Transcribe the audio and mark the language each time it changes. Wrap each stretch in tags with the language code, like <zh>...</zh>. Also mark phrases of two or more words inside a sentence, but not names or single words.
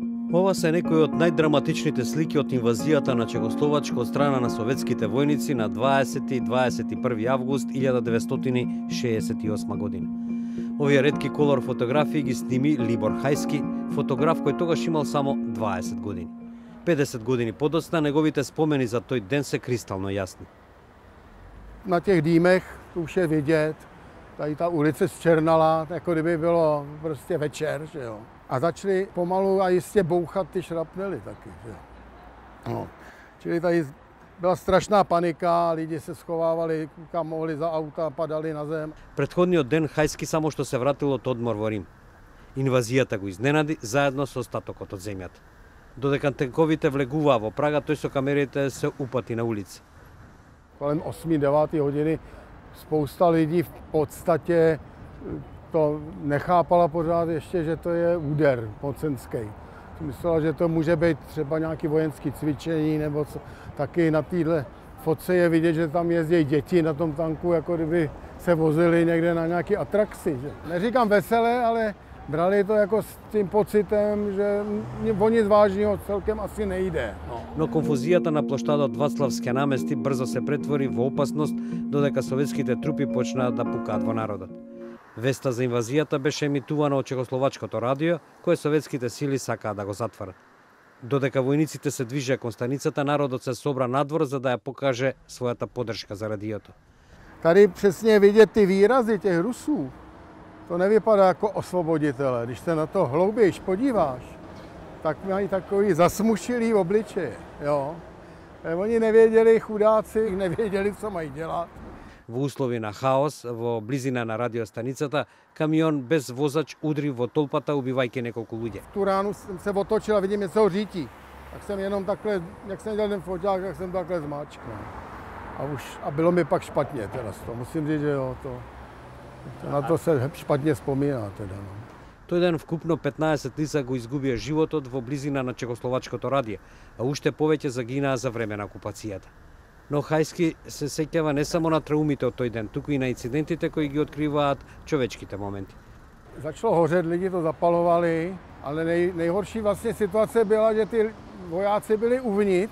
<mk>Ова се некои од најдраматичните слики од инвазијата на Чехословачка од страна на советските војници на 20 и 21 август 1968 година. Овие ретки колор фотографии ги сними Либор Хајски, фотограф кој тогаш имал само 20 години. 50 години подоцна неговите спомени за тој ден се кристално јасни.</mk> <cs>Na těch dýmech to už je vidět, tady ta ulice zčernala, jako kdyby bylo prostě večer, že jo. A začali pomalu a jistě bouchat ty šrapnely taky, že jo. No. Čili tady byla strašná panika, lidi se schovávali kam mohli za auta, padali na zem.</cs> <mk>Претходниот ден Хајски само што се вратил од одмор во Рим. Инвазијата го изненади заедно со остатокот од земјата. Додека тенковите влегуваа во Прага, тој со камерите се упати на улица.</mk> <cs>Kolem 8-9 hodiny spousta lidí v podstatě to nechápala pořád ještě, že to je úder mocenský. Myslela, že to může být třeba nějaké vojenské cvičení nebo co. Taky na téhle fotce je vidět, že tam jezdí děti na tom tanku, jako kdyby se vozili někde na nějaké atrakci. Že? Neříkám veselé, ale brali to jako s tím pocitem, že o nic vážného celkem asi nejde.</cs> <mk>Но конфузијата на плоштадот Вацлавски намести брзо се претвори во опасност додека советските трупи почнаа да пукаат во народот. Веста за инвазијата беше емитувана од Чехословачкото радио, кое советските сили сакаа да го затворат. Додека војниците се движеа кон станицата, народот се собра надвор за да ја покаже својата поддршка за радиото.</mk> <cs>Tady přesně vidět ty výrazy těch Rusů. To nevypadá jako osvoboditele. Když se na to hlouběji podíváš, tak mají takový zasmušilý obličeje. Jo? Oni nevěděli, chudáci, nevěděli, co mají dělat.</cs> <mk>Во услови на хаос, во близина на радиостаницата, камион без возач удри во толпата, убивајќи неколку луѓе.</mk> <cs>V tu ránu jsem se otočil a vidím něco řítí. Tak jsem jenom takhle, jak jsem dělal ten foťák, tak jsem takhle zmáčknul. A bylo mi pak špatně teda z toho. Musím říct, že jo, na to se špatně vzpomíná teda. No.</cs> <mk>Тој ден вкупно 15 лица го изгубија животот во близина на Чехословачкото радио, а уште повеќе загинаа за време на окупацијата. Но Хајски се сеќава не само на траумите од тој ден, туку и на инцидентите кои ги откриваат човечките моменти.</mk> <cs>Začalo hořet, lidi to zapalovali, ale nejhorší vlastně situace byla, že ty vojáci byli uvnitř.</cs>